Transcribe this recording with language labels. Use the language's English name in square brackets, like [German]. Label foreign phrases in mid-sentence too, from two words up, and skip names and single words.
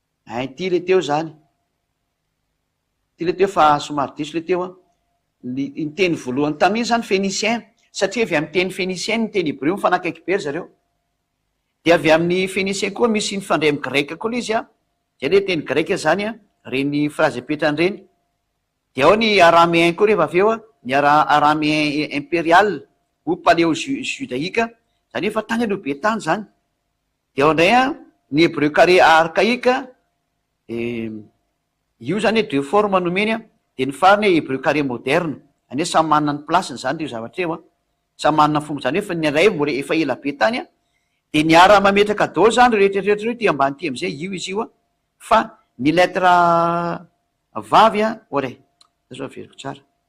[Malagasy] ty le teo zany, ty le teo fa somary diso le teo ny teny voalohany taminy zany phénicien, satria avy amin'ny teny phénicien ny teny hébreu mifanakaiky be ry zareo, de avy amin'ny phénicien koa misy nifandray amin'ny greka koa izy zay le teny greka zany reny phrase apetrany reny, de ao ny araméen koa rehefa avy eo ny [French] araméen impérial ou paléo judaïque [Malagasy] zany efa tany aloha be tany zany, de ao indray ny [French] hébreu carré archaïque, [Malagasy] io zany [French] deux formes [Malagasy] nomeny de ny farany [French] hébreu carré moderne, [Malagasy] any hoe samy manana ny plasiny zany io zavatra eo samy manana fomba, zany hoe ny ray efa ela be tany de ny ara mametraka dao zany rehetrarehetra ty ambany ty am'izay io izy io fa ny lettre vavy ore zao averiko tsara,